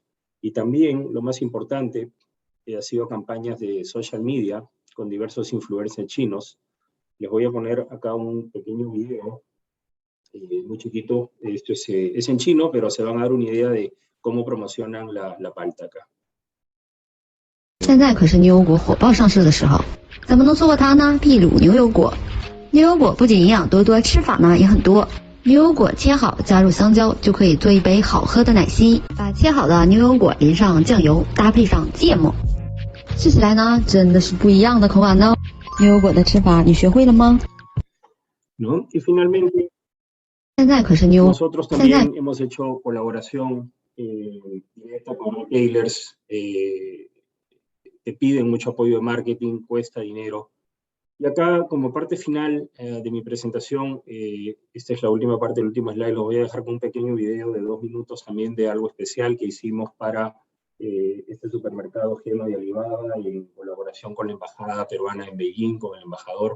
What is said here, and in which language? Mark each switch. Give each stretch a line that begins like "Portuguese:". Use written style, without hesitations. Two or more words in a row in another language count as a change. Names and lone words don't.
Spanish: Y también, lo más importante, ha sido campañas de
English: social media
Spanish: con diversos influencers chinos. Les voy a poner acá un pequeño video, muy chiquito. Esto es en chino, pero se van a dar una idea de cómo promocionan la palta acá.
Chinese: 现在可是牛油果火爆上市的时候，怎么能错过它呢？秘鲁牛油果，牛油果不仅营养多多，吃法呢也很多。牛油果切好，加入香蕉，就可以做一杯好喝的奶昔。把切好的牛油果淋上酱油，搭配上芥末，吃起来呢真的是不一样的口感呢。牛油果的吃法你学会了吗？
Spanish: ¿No? Y finalmente,
Chinese: 现在可是牛，
Spanish: nosotros
Chinese: 现在
Spanish: también hemos hecho colaboración directa con retailers. Te piden mucho apoyo de marketing, cuesta dinero. Y acá, como parte final de mi presentación, esta es la última parte, el último slide, lo voy a dejar con un pequeño video de 2 minutos también de algo especial que hicimos para este supermercado GEMA de Alibaba, y en colaboración con la embajada peruana en Beijing, con el embajador.